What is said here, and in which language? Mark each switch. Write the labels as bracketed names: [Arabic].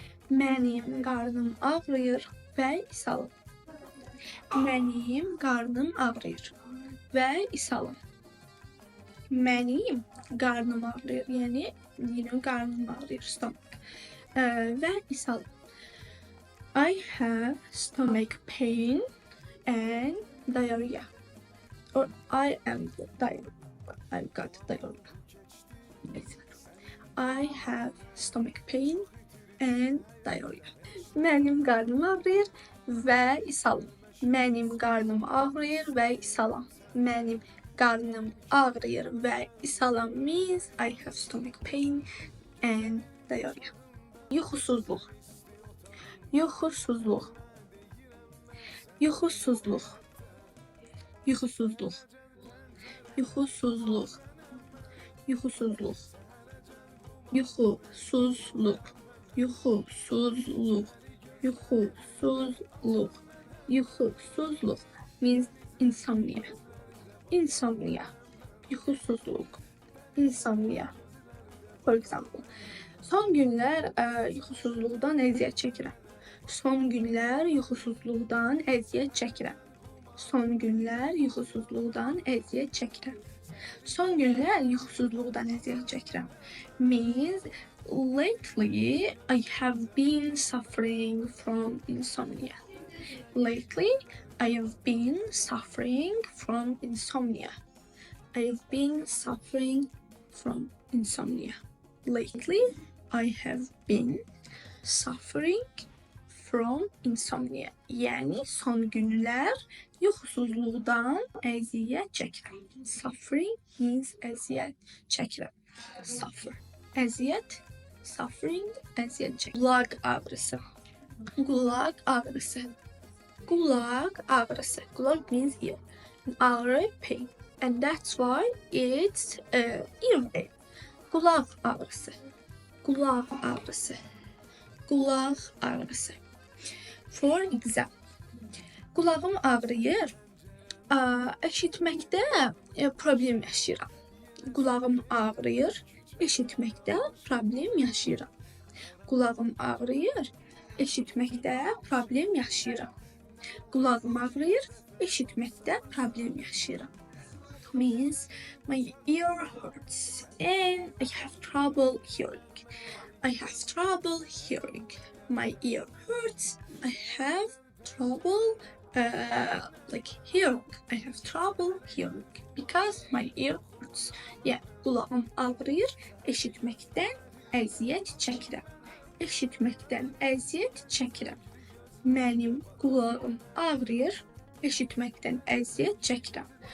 [Azerbaijani] Mənim qarnım ağrıyır və ishal. Mənim qarnım ağrıyır və ishalım. Mənim qarnım ağrıyır, yəni qarnım ağrıyır, stomach. Və ishalım. [English] I have stomach pain and diarrhea. Or I am diarrhea. I've got diarrhea. I have stomach pain and diarrhea. [Azerbaijani] Mənim qarnım ağrıyır və ishalım. Mənim qarnım ağrıyır və ishalım. Mənim qarnım ağrıyır və ishalım [English] means I have stomach pain and diarrhea. [Azerbaijani] Yuxusuzluq. Yuxusuzluq. Yuxusuzluq. Yuxusuzluq. Yuxusuzluq. Yuxusuzluq. Yuxusuzluq. Yuxusuzluq. [English] Yuxusuzluq. Yuxusuzluq means insomnia. Insomnia. Yuxusuzluq. Insomnia. For example, [Azerbaijani] son günlər yuxusuzluqdan əziyyət çəkirəm. Son günlər yuxusuzluqdan əziyyət çəkirəm. Son günlər yuxusuzluqdan əziyyət çəkirəm. Son günlər yuxusuzluqdan əziyyət çəkirəm. [English] Means lately I have been suffering from insomnia. Lately I have been suffering from insomnia. I have been suffering from insomnia. Lately I have been suffering from insomnia. [Azerbaijani] Yəni son günlər yuxusuzluqdan əziyyət çəkirəm. [English] Suffering means [Azerbaijani] əziyyət çəkirəm. [English] Suffer. [Azerbaijani] Əziyyət, suffering, əziyyət çəkirəm. Qulaq ağrısı. Qulaq ağrısı. Qulaq ağrısı. Qulaq [English] means ear. [Azerbaijani] Ağrı, pain. [English] And that's why it's ear pain. [Azerbaijani] Qulaq ağrısı. Qulaq ağrısı. Qulaq ağrısı. [English] For example, [Azerbaijani] qulağım ağrıyır, eşitməkdə problem yaşayıram. Qulağım ağrıyır, eşitməkdə problem yaşayıram. Qulağım ağrıyır, eşitməkdə problem yaşayıram. Qulağım ağrıyır, eşitməkdə problem yaşayıram. [English] means my ear hurts and I have trouble hearing. I have trouble hearing. My ear hurts. I have trouble hearing. I have trouble hearing because my ear hurts. [Azerbaijani] Yeah, kulağım ağrıyır. Eşitməkdən əziyyət çəkirəm. Eşitməkdən əziyyət çəkirəm. Mənim kulağım ağrıyır. Eşitməkdən əziyyət çəkirəm.